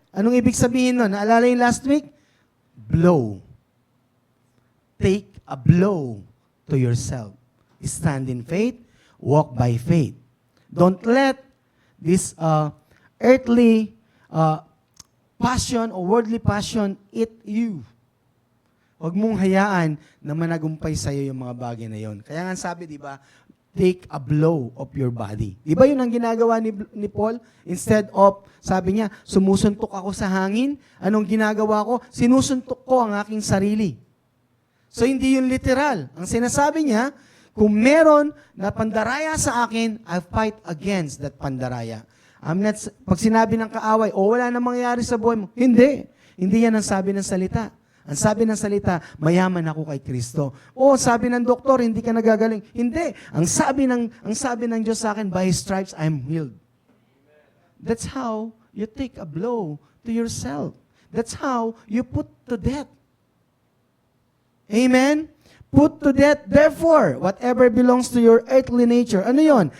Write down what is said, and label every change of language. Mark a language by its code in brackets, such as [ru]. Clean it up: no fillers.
[tl] Anong ibig sabihin nun? Naalala yung [en] last week? [tl] Blow. [en] Take a blow to yourself. Stand in faith, walk by faith. Don't let this earthly passion or worldly passion eat you. [tl] Huwag mong hayaan na managumpay sa iyo yung mga bagay na yon. Kaya nga sabi, di ba, [en] take a blow of your body. [tl] Di ba yun ang ginagawa ni Paul? [en] Instead of, [tl] sabi niya, sumusuntok ako sa hangin, anong ginagawa ko? Sinusuntok ko ang aking sarili. So hindi yun literal. Ang sinasabi niya, kung meron na pandaraya sa akin, [en] I fight against that [tl] pandaraya. Pag sinabi ng kaaway, wala na mangyayari sa buhay mo. Hindi. Hindi yan ang sabi ng salita. Ang sabi ng salita, mayaman ako kay Kristo. Sabi ng doktor, hindi ka nagagaling. Hindi. Ang sabi ng Diyos sa akin, [en] by His stripes, I'm healed. That's how you take a blow to yourself. That's how you put to death. Amen? Put to death, therefore, whatever belongs to your earthly nature. [tl] Ano yon?